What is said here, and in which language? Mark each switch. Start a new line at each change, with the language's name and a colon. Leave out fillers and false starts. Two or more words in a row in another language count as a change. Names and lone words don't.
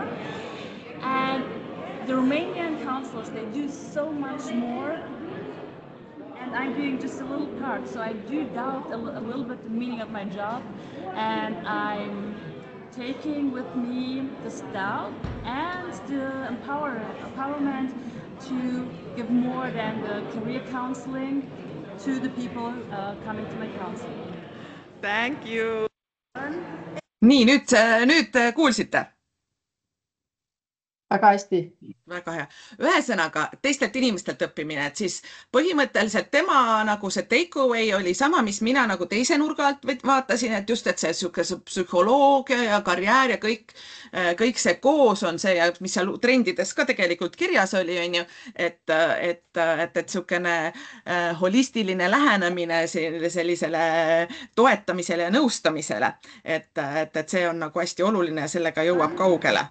English: And the Romanian counselors, they do so much more, and I'm doing just a little part, so I do doubt a little bit the meaning of my job, and I'm taking with me the doubt and the empowerment to give more than the career counseling to the people coming to my counseling. Thank you.
Estonian: Nii, nüüd kuulsite? Väga hästi. Väga hea. Ühesõnaga, teistelt inimestelt õppimine, et siis põhimõtteliselt tema nagu see takeaway oli sama, mis mina nagu teise nurga alt vaatasin, et just, et see psühholoogia ja karjäär ja kõik see koos on see, ja mis seal trendides ka tegelikult kirjas oli, on ju, et sukene holistiline lähenemine sellisele toetamisele ja nõustamisele, et see on nagu hästi oluline ja sellega jõuab kaugele.